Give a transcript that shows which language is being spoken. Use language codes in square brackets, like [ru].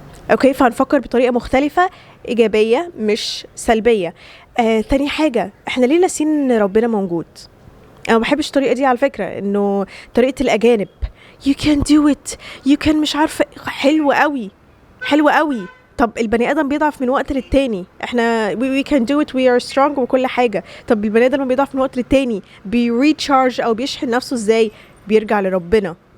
[ar] اوكي، فهنفكر بطريقه مختلفه ايجابيه مش سلبيه. تاني حاجه، احنا ليه ناسين ان ربنا موجود؟ انا ما بحبش الطريقه دي على فكره، انه طريقه الاجانب [en] you can do it you can [ar] مش عارفه. حلو قوي، حلو قوي. طب البني ادم بيضعف من وقت للتاني. احنا [en] we can do it we are strong [ar] وكل حاجه. طب البني ادم بيضعف من وقت للتاني، بيريتشارج او بيشحن نفسه ازاي؟ بيرجع لربنا.